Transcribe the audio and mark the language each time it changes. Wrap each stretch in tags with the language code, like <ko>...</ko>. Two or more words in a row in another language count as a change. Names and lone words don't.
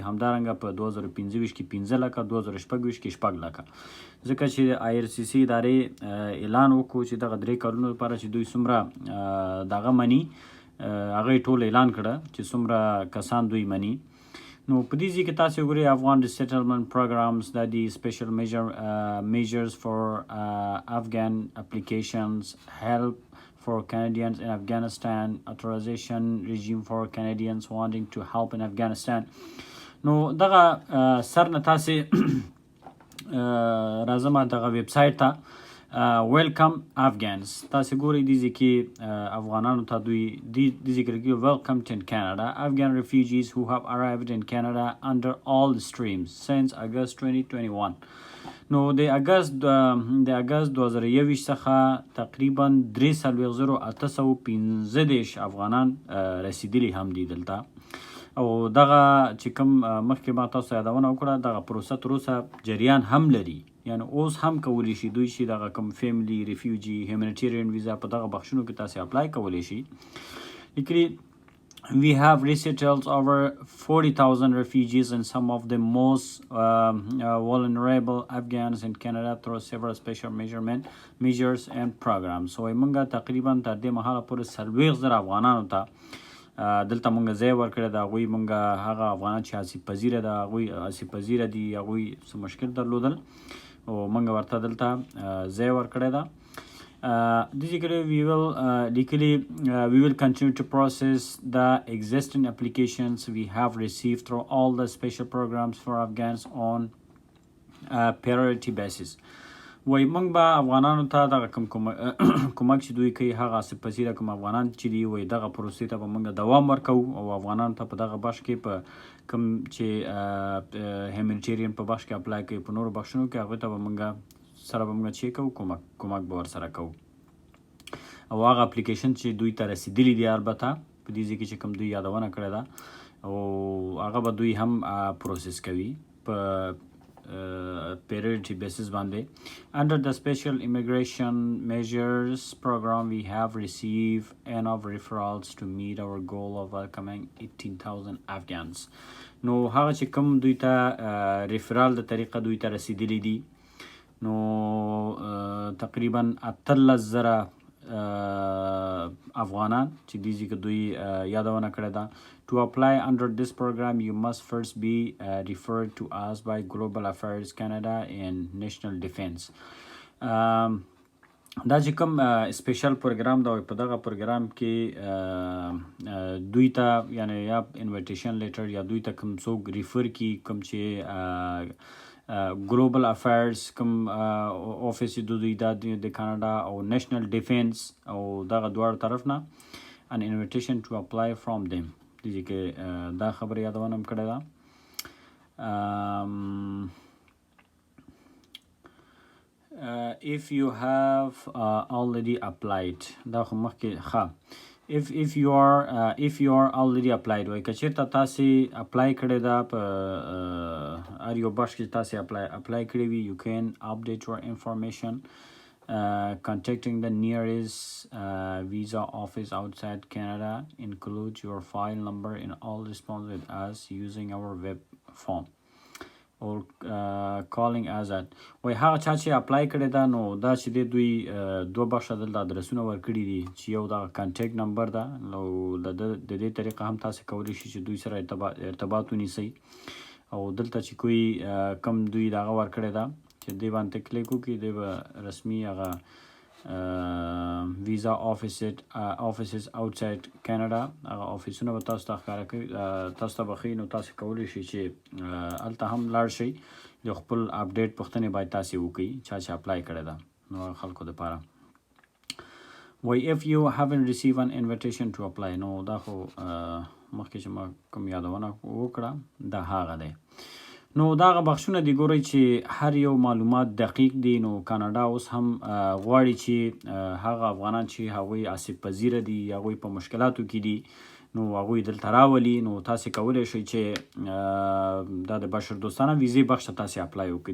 <ps>همدارنګه په 2025 کې 15 لکه، 2026 کې 6 لکه. ځکه چې IRCC ادارې اعلان وکړو چې دغه 3 کلونو لپاره چې دوی څومره دغه مني، هغه یې ټول اعلان کړه چې څومره کسان دوی مني. نو په دې ځای کې تاسې وګورئ افغان</ps> <en>resettlement programs</en> <ps>دا دي</ps> <en>special measures for Afghan applications, help for Canadians in Afghanistan, authorization regime for Canadians wanting to help in Afghanistan.</en> <ps>نو دغه سر نه تاسې راځم دغه ویب سایټ ته</ps> <en>welcome Afghans.</en> <ps>تاسې ګورئ دې ځای کې افغانانو ته دوی دې ځای کې لیکلي</ps> <en>welcome to Canada. Afghan refugees who have arrived in Canada under all streams since August 2021.</en> <ps>نو د اګست 2021 څخه تقریبا 3,815 افغانان رسیدلي هم دي دلته. او دغه چې کوم مخکې ما تاسو یادونه وکړه، دغه پروسه تر اوسه جریان هم لري. یعنی اوس هم کولی شي دوی چې دغه کوم</ps> <en>family refugee humanitarian visa</en> <ps>په دغه بخشونو کې تاسې اپلای کولی شي.</ps> <en>لیکلي we have resettled over 40,000 refugees and some of the most vulnerable Afghans in Canada through several special measures and programs.</en> <ps>So موږ تقریبا تر دې مهاله پورې 40,000 افغانانو ته دلته موږ ځای ورکړی د هغوی موږ هغه افغانان چې آسیب پذیره ده هغوی آسیب پذیره دي هغوی څه مشکل درلودل او موږ ورته دلته ځای ورکړی ده.</ps> <en>Basically, we will continue to process the existing applications we have received through all the special programs for Afghans on priority basis.</en> <ps>وای موږ به افغانانو ته دغه کومک چې دوی کوي هغه آسیب پذیره کوم افغانان چې دي وای دغه پروسې ته به موږ دوام ورکوو او افغانانو ته په دغه بخش کې په کوم چې هیومانیټیرین په بخش کې اپلای کوي په نورو بخشونو کې هغوی ته به موږ سره به موږ چې کوو کومک به ورسره کوو او هغه اپلیکیشن چې دوی ته رسیدلی دي البته په دې ځای کې چې کوم دوی یادونه کړې ده او هغه به دوی هم پروسس کوي په</ps> <en>priority basis</en> <ps>باندې.</ps> <en>Under the special immigration measures program we have received enough referrals to meet our goal of welcoming 18,000 Afghans.</en> <ps>نو هغه چې کوم دوی ته ریفرال د طریقه دوی ته رسیدلی دي نو تقریبا 18,000 افغانان چې دې ځای کې دوی یادونه کړې ده.</ps> <en>To apply under this program you must first be referred to us by Global Affairs Canada and National Defence.</en> <ps>دا چې کوم</ps> <en>special program</en> <ps>دا په دغه پروګرام کې دوی ته یعنی یا</ps> <en>invitation letter</en> <ps>یا دوی ته کوم څوک ریفر کی کوم چې ګلوبل افیرز کوم آفیس د دوی د کاناډا او نیشنل ډیفنس او دغه دواړو طرف نه</ps> <en>an invitation to apply from them.</en> <ps>دې کې دا خبره یادونه هم کړې ده.</ps> <en>If you have already applied</en> <ps>دا خو مخکې ښه</ps> <en>if you are already applied</en> <ps>وای که چېرته تاسې اپلای کړې ده په هر یو بخش کې تاسې اپلای کړې وي</ps> <en>you can update your information contacting the nearest visa office outside Canada. Include your file number in all response with us using our web form or calling us at</en> <ps>وای هغه چا چې اپلای کړی ده نو دا چې دی دوی دوه بخشه دلته ادرسونه ورکړي دي چې یو دغه</ps> <en>contact number</en> <ps>ده نو د دې طریقه هم تاسې کولی شئ چې دوی سره ارتباط ونیسئ او دلته چې کوئی کم دوی دغه ورکړی ده چې دې باندې کلیک وکړي دی به رسمي هغه</ps> <en>visa offices outside Canada</en> <ps>هغه آفیسونه به تاسو ته ښکاره کوي تاسو ته به ښیي نو تاسې کولی شئ چې هلته هم لاړ شئ د خپل اپډیټ پوښتنې باید تاسې وکړئ چا چې اپلای کړی ده نو هغه خلکو دپاره وای</ps> <en>if you haven't received an invitation to apply</en> <ps>نو دا خو مخکې چې ما کوم یادونه وکړه دا هغه دی. نو دغه بخشونه دی ګورئ چې هر یو معلومات دقیق دي نو کاناډا اوس هم غواړي چې هغه افغانان چې هغوی آسیب پذیره دي هغوی په مشکلاتو کې دي نو هغوی دلته راولي نو تاسې کولی شئ چې دا د بشردوستانه ویزې بخش ته تاسې اپلای وکړئ.</ps>